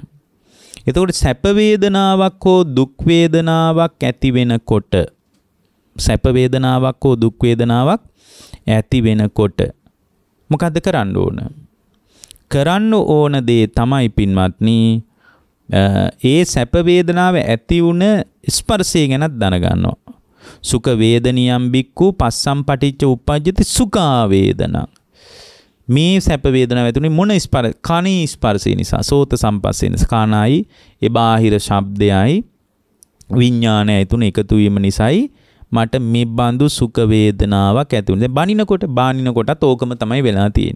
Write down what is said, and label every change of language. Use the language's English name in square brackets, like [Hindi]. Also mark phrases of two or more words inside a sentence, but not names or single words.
[Sinhala] එතකොට සැප වේදනාවක් හෝ දුක් වේදනාවක් ඇති වෙනකොට මොකද්ද කරන්න ඕන? කරන්න ඕන දේ තමයි පින්වත්නි ඒ සැප වේදනාව ඇති වුණ ස්පර්ශය ගැනත් දැනගන්නවා. [Pali] සුඛ වේදනියම් බික්කු පස්සම් පටිච්ච උප්පජ්ජති සුඛා වේදනං. [Sinhala] මේ සැප වේදනාව ඇති වුණේ මොන කණේ ස්පර්ශය නිසා? [Pali] සෝත සම්පස්සේ [Sinhala] නිසා. කණයි ඒ බාහිර ශබ්දයයි විඥානයයි තුන එකතු වීම නිසායි මට මේ බඳු සුඛ වේදනාවක් ඇති වුණේ. බානිනකොටත් ඕකම තමයි වෙලා තියෙන්නේ.